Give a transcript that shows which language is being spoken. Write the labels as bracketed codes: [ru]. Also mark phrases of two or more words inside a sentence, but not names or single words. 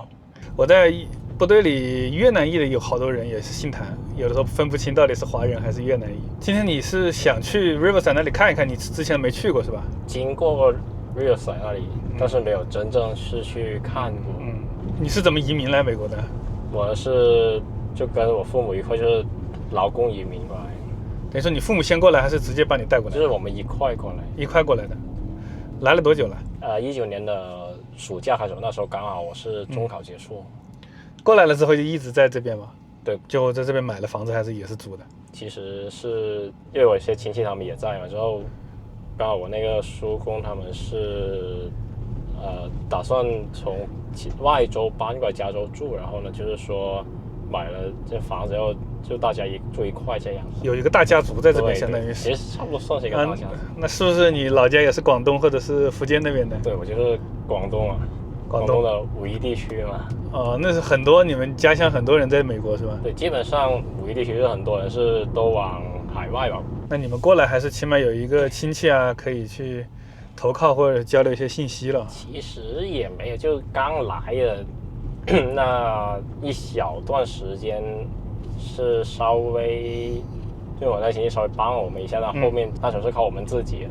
[zh] 我在部隊裡越南裔的有好多人也是姓譚，有的時候分不清到底是華人還是越南裔。今天你是想去 Riverside 那裡看一看，你之前沒去過是吧？經過 Riverside 那裡，但是沒有真正是去看過。你是怎麼移民來美國的？我是就跟我父母一塊，就是勞工移民過來。等於說你父母先過來，還是直接把你帶過來？就是我們一塊過來。一塊過來的。來了多久了？19年的暑假開始，那時候剛好我是中考結束。過來了之後就一直在這邊嗎？對，就在這邊買了房子，還是也是租的？其實是因為我一些親戚他們也在嘛，之後剛好我那個叔公他們是打算從外州搬過來加州住，然後呢就是說買了這房子，然後就大家住一塊這樣。有一個大家族在這邊，相當於是。其實差不多算是一個大家族。那是不是你老家也是廣東或者是福建那邊的？對，我就是廣東啊，廣東的五邑地區嘛。哦，那是很多你們家鄉很多人在美國是吧？對，基本上五邑地區是很多人是都往海外吧。那你們過來還是起碼有一個親戚啊，可以去投靠或者交流一些信息了。其實也沒有，就剛來的那一小段時間是稍微，就我那親戚稍微幫了我們一下，到後面那時候是靠我們自己。